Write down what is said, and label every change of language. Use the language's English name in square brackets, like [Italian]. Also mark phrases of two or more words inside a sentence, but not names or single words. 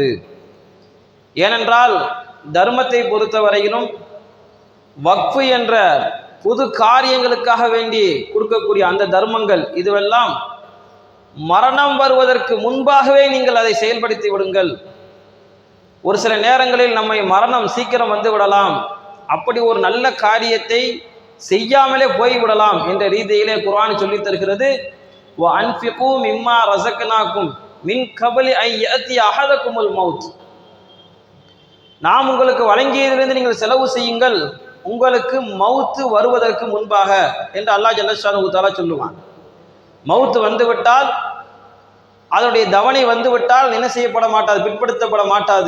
[Tamil] ஏனென்றால் தர்மத்தை பொறுத்தவரையிலும் வக்ஃபு என்ற பொது காரியங்களுக்காக வேண்டி கொடுக்கக்கூடிய அந்த தர்மங்கள் இதுவெல்லாம் மரணம் வருவதற்கு முன்பாகவே நீங்கள் அதை செயல்படுத்தி விடுங்கள். ஒரு சில நேரங்களில் நம்மை மரணம் சீக்கிரம் வந்து விடலாம், அப்படி ஒரு நல்ல காரியத்தை செய்யாமலே போய்விடலாம் என்ற ரீதியிலே குர்ஆன் சொல்லித் தருகிறது. [Arabic] وَأَنْفِقُوا مِمَّا رَزَقْنَاكُمْ مِنْ قَبْلِ أَنْ يَأْتِيَ أَحَدَكُمُ الْمَوْتُ. [Tamil] நாம் உங்களுக்கு வழங்கியதிலிருந்து நீங்கள் செலவு செய்யுங்கள், உங்களுக்கு மவுத்து வருவதற்கு முன்பாக என்று [Arabic] الله جل شأنه تعالى [Tamil] சொல்லுவான். மவுத்து வந்துவிட்டால், அதனுடைய தவணை வந்துவிட்டால் என்ன செய்யப்பட மாட்டாது, பிற்படுத்தப்பட மாட்டாது.